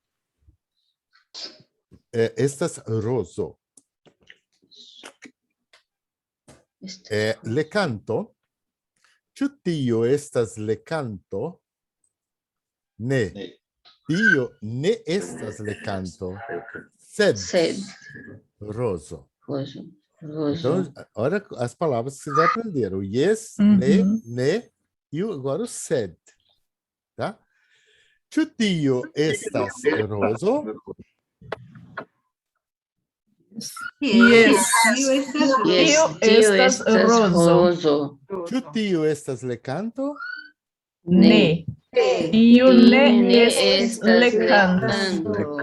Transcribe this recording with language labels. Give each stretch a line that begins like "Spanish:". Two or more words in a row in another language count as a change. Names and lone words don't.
Esperanto: Estas rozo. Lekanto. Ĉu tio estas lekanto? Ne. Tio ne estas lekanto. Sed. Rozo. Rozo. Rozo.
Portuguese: Então, olha as palavras que vocês aprenderam.
Esperanto: Yes, ne,
Portuguese: e agora o sed.
Esperanto: Tá? Ĉu tio estas rozo? Yes. Tio estas rozo. Ĉu tio estas lekanto? Ne. Tio ne estas lekanto.